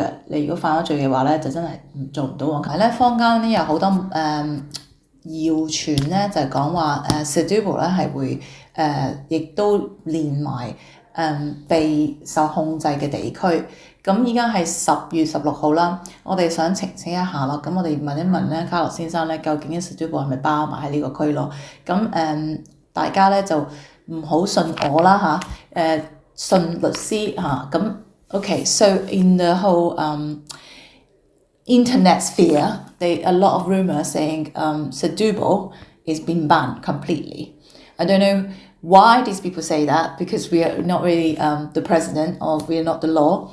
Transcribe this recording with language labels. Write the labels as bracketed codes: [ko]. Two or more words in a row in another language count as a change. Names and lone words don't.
[yue] 你如果犯咗罪嘅話咧，就真係做唔到黃金。但係咧坊間咧有好多謠傳咧就係講話Isudubo 咧係會亦都連埋被受控制嘅地區。咁依家係10月16號啦，我哋想澄清一下咯。咁我哋問一問咧，卡洛先生咧，究竟Isudubo係咪包埋喺呢個區咯？咁大家咧就唔好信我啦嚇，信律師嚇咁。 [en] Okay, so in the whole internet sphere, a lot of rumors saying Setubal is being banned completely. I don't know why these people say that, because we are not really the president, or we are not the law.